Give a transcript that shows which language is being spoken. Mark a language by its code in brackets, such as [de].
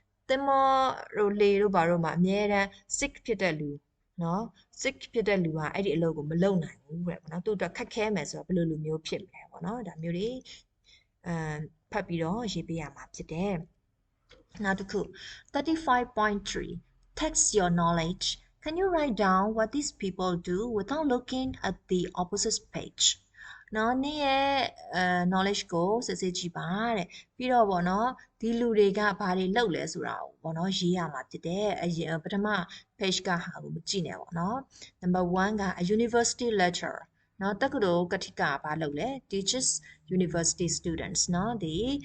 [my] သင်္ဘောတို့လေတို့ဘာတို့မှာအများတန်း sick ဖြစ်တဲ့လူเนาะ sick ဖြစ်တဲ့လူကအဲ့ဒီအလုပ်ကိုမလုပ်နိုင်ဘူးတဲ့ပေါ့နော်သူ့အတွက်ခက်ခဲမယ်ဆိုတော့ဘယ်လိုလူမျိုးဖြစ်မလဲပေါ့နော်ဒါမျိုးတွေဖတ်ပြီးတော့ရေးပေးရမှာဖြစ်တယ်နောက်တစ်ခု 35.3 Text your knowledge [en] Can you write down what these people do without looking at the opposite page? [my] နော်နင့်ရဲ့knowledge ကိုစစ်စစ်ကြည့်ပါတဲ့ပြီးတော့ဗောနော်ဒီလူတွေကဘာတွေလုပ်လဲဆိုတာကိုဗောနော်ရေးရမှာဖြစ်တယ်ပထမ page ကဟာကိုမကြည့်နဲ့ဗောနော် number 1က a university lecturer နော်တက္ကသိုလ်ကတိကဘာလုပ်လဲ [en] teaches university students [my] နော်ဒီ